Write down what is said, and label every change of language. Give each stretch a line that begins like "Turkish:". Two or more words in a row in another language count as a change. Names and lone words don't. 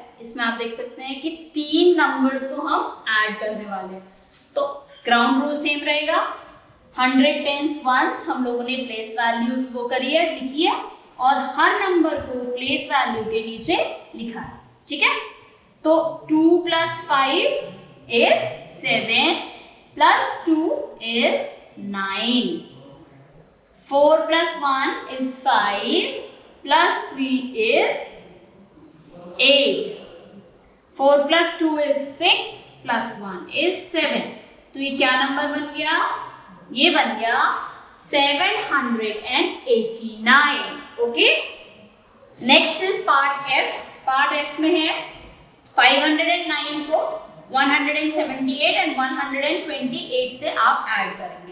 Hindi: इसमें आप देख सकते हैं कि 3 नंबर्स को हम ऐड करने वाले हैं. तो
English: ground rule same
Hindi: रहेगा. 100
English: tens ones
Hindi: हम लोगों ने
English: place values
Hindi: वो करी है, लिखी है, और हर नंबर को
English: place value
Hindi: के नीचे लिखा है. ठीक है, तो
English: 2 plus 5 is 7 plus 2 is 9. 4 plus 1 is 5 plus 3 is 8. 4 plus 2 is 6 plus 1 is 7.
Hindi: तो ये क्या नंबर बन गया? ये बन गया 789.
English: okay, next is part F.
Hindi: पार्ट F में है 509 को 178 एंड 128 से आप ऐड करेंगे.